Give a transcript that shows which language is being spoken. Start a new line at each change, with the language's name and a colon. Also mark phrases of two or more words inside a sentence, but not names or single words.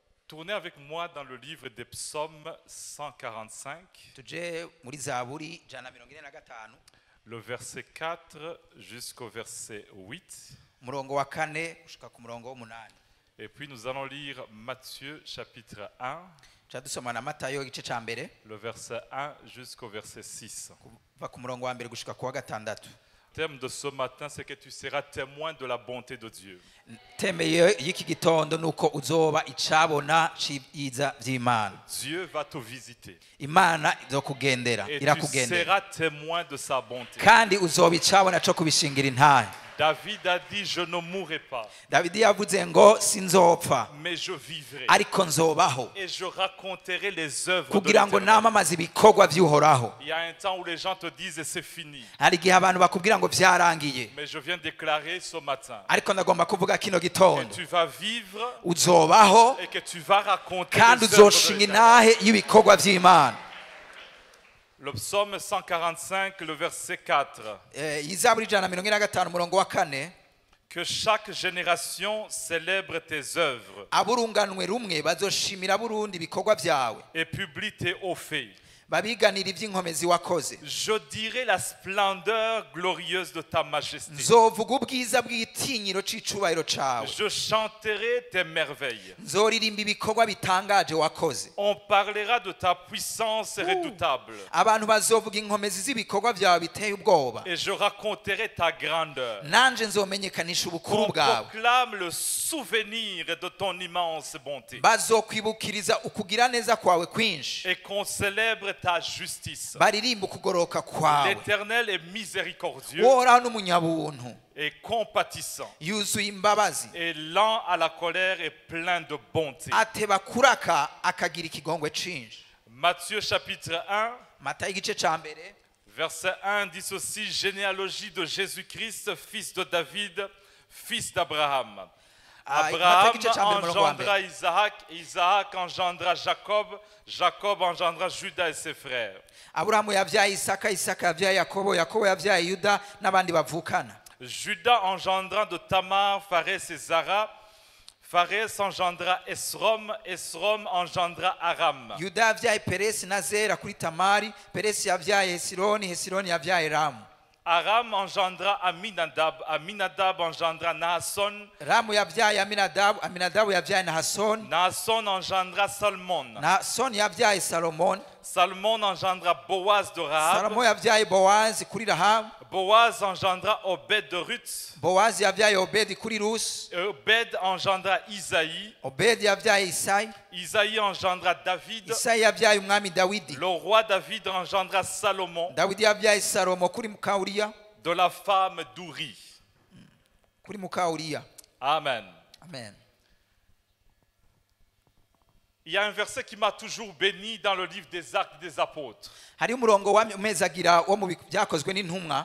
French: Tournez avec moi dans le livre des psaumes 145,
Rundi: tuje muri zaburi jana 45
French: le verset 4 jusqu'au verset 8.
Rundi: murongo wa 4 gushika ku murongo wa 8.
French: Et puis nous allons lire Matthieu chapitre 1,
Rundi: Dusoma na Matayo igice ca mbere
French: le verset 1 jusqu'au verset 6.
Rundi: kuva ku murongo wa mbere gushika ku wa 6.
French: Le thème de ce matin, c'est que tu seras témoin de la bonté de Dieu.
Rundi: Temeye y'iki gitondo nuko uzoba icabona ciza vy'Imana.
French: Dieu va te visiter.
Rundi: Imana izokugendera,
French: Et tu
Rundi: irakugendera.
French: seras témoin de sa bonté.
Rundi: Kandi uzoba icabona co kubishingira intahe.
French: David a dit, je ne mourrai pas,
Rundi: Davidi yavuze ngo sinzopfa
French: mais je vivrai.
Rundi: ariko nzobaho
French: Et je raconterai les œuvres de
Rundi: kugira ngo
French: l'Éternel.
Rundi: namamaze ibikorwa vy'Uhoraho.
French: Il y a un temps où les gens te disent c'est fini.
Rundi: Hari igihe abantu bakubwira ngo vyarangiye,
French: Mais je viens déclarer ce matin
Rundi: ariko ndagomba kuvuga kino
French: que
Rundi: gitondo
French: tu vas vivre
Rundi: uzobaho
French: et que tu vas raconter
Rundi: kandi
French: les œuvres de
Rundi: uzoshinga
French: l'Éternel.
Rundi: intahe y'ibikorwa vy'Imana.
French: Le psaume 145, le verset 4.
Rundi: Izaburi jana 45 murongo wa 4.
French: Que chaque génération célèbre tes œuvres
Rundi: Aburunganwe rumwe bazoshimira Burundi ibikorwa vyawe,
French: et publie tes hauts faits.
Rundi: babiganira ivy'inkomezi wakoze.
French: Je dirai la splendeur glorieuse de ta majesté.
Rundi: Nzovuga ubwiza bw'itinyiro c'icubahiro cawe.
French: Je chanterai tes merveilles.
Rundi: Nzoririmba ibikorwa bitangaje wakoze.
French: On parlera de ta puissance redoutable.
Rundi: Abantu bazovuga inkomezi z'ibikorwa vyawe biteye ubwoba.
French: Et je raconterai ta grandeur.
Rundi: Nanje nzomenyekanisha ubukuru
French: On
Rundi: bwawe.
French: proclame le souvenir de ton immense bonté.
Rundi: Bazokwibukiriza ukugira neza kwawe kwinshi.
French: Et qu'on célèbre ta justice.
Rundi: Baririmba ukugoroka kwawe.
French: L'Éternel est miséricordieux
Rundi: Uhoraho n'umunyabuntu,
French: et compatissant,
Rundi: yuzuye imbabazi,
French: et lent à la colère et plein de bonté.
Rundi: ateba kuraka akagira ikigongwe cinshi.
French: Matthieu chapitre 1,
Rundi: Matayo igice ca mbere
French: verset 1 dit ceci: généalogie de Jésus-Christ, fils de David, fils d'Abraham. Abraham engendra Isaac, Isaac engendra Jacob, Jacob engendra Judas et ses frères.
Rundi: Aburahamu yavyaye Isaka, Isaka yavyaye Yakobo, Yakobo yavyaye Yuda n'abandi bavukana.
French: Judas engendra de Tamar, Pharès et Zara. Pharès engendra Esrom, Esrom engendra Aram.
Rundi: Yuda yavyaye Peresi na Zera kuri Tamari, Peresi yavyaye Hesironi, Hesironi yavyaye Ramu.
French: Aram engendra Aminadab, Aminadab engendra Naasson.
Rundi: Ramu yavyaye Aminadabu, Aminadabu yavyaye Nahason,
French: Naasson engendra Salmon.
Rundi: Nahason yavyaye Salomon,
French: Salmon engendra Boaz de Rahab.
Rundi: Salomon yavyaye Bowazi kuri Rahabu,
French: Boaz engendra Obed de Ruth.
Rundi: Bowazi yavyaye Obedi kuri Rusi,
French: Obed engendra Isaïe.
Rundi: Obedi yavyaye Isayi,
French: Isaïe engendra David.
Rundi: Isayi yavyaye umwami Dawidi,
French: Le roi David engendra Salomon
Rundi: Dawidi yavyaye Salomo kuri muka Uriya,
French: de la femme d'Uri.
Rundi: kuri muka Uriya. Amen. Amen.
French: Il y a un verset qui m'a toujours béni dans le livre des Actes des Apôtres.
Rundi: Hari umurongo w'amezagira wo mu byakozwe n'intumwa,